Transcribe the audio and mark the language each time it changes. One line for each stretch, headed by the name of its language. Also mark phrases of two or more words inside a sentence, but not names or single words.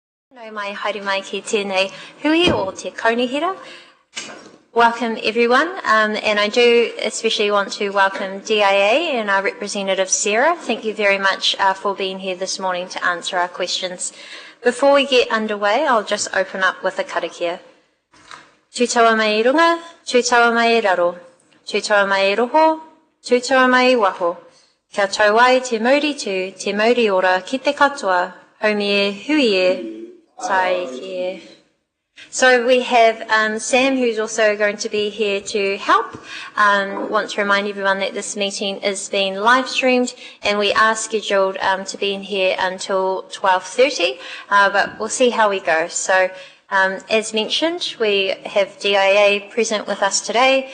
Māori: No mai haere mai ki tēnei hui o te kaunihira.
English: Welcome everyone, and I do especially want to welcome DIA and our representative Sarah. Thank you very much for being here this morning to answer our questions. Before we get underway, I'll just open up with a karakia.
Māori: Tūtaua mai I runga, tūtaua mai I raro, tūtaua mai I roho, tūtaua mai I waho. Kia tau ai te mauri ora ki te katoa, haumi e hui e, tai ki.
English: So we have Sam, who's also going to be here to help. Want to remind everyone that this meeting is being live streamed, and we are scheduled to be in here until 12:30, but we'll see how we go. So as mentioned, we have DIA present with us today.